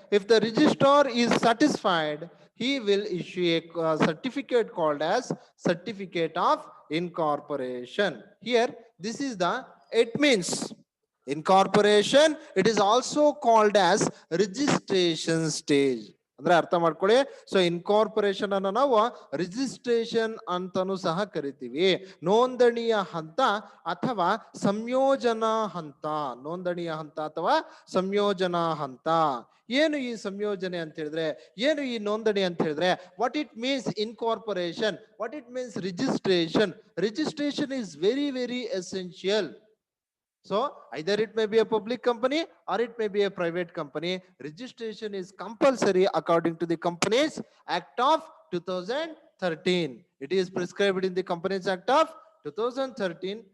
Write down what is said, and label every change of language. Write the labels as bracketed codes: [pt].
[en] If the registrar is satisfied, he will issue a certificate called as certificate of incorporation. Here, this is the, it means incorporation. It is also called as registration stage. [kn] ಅಂದ್ರೆ ಅರ್ಥ ಮಾಡ್ಕೊಳ್ಳಿ. So incorporation ಅನ್ನು ನಾವು registration ಅಂತಾನೂ ಸಹ ಕರಿತೀವಿ. ನೋಂದಣಿಯ ಹಂತ ಅಥವಾ ಸಂಯೋಜನಾ ಹಂತ. ನೋಂದಣಿಯ ಹಂತ ಅಥವಾ ಸಂಯೋಜನಾ ಹಂತ. ಏನು ಈ ಸಂಯೋಜನೆ ಅಂತ ಹೇಳಿದ್ರೆ, ಏನು ಈ ನೋಂದಣಿ ಅಂತ ಹೇಳಿದ್ರೆ, [en] What it means incorporation, what it means registration. Registration is very essential. So either it may be a public company or it may be a private company. Registration is compulsory according to the Companies Act of 2013. It is prescribed in the Companies Act of 2013.